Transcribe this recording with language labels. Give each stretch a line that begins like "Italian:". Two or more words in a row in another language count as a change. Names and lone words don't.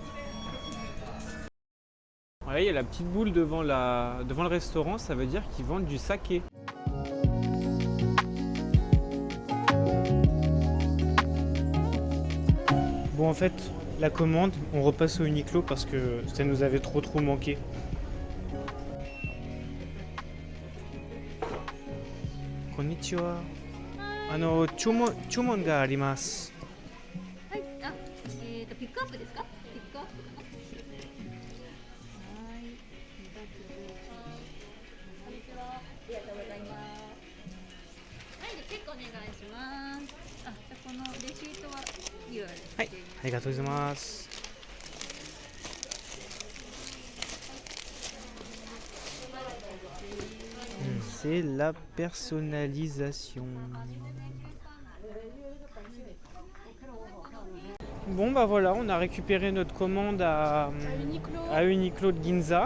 French: Voilà, il y a la petite boule devant le restaurant, ça veut dire qu'ils vendent du saké. Bon, en fait, la commande, on repasse au Uniqlo parce que ça nous avait trop manqué.
Japanese: Konnichiwa. 注文があります。はい、ピックアップですか？ピックアップ。はい、こんにちは。ありがとうございます。はい、でチェックお願いします。じゃあこのレシートははい、ありがとうございます。
French: C'est la personnalisation. Bon bah voilà, on a récupéré notre commande à Uniqlo de Ginza.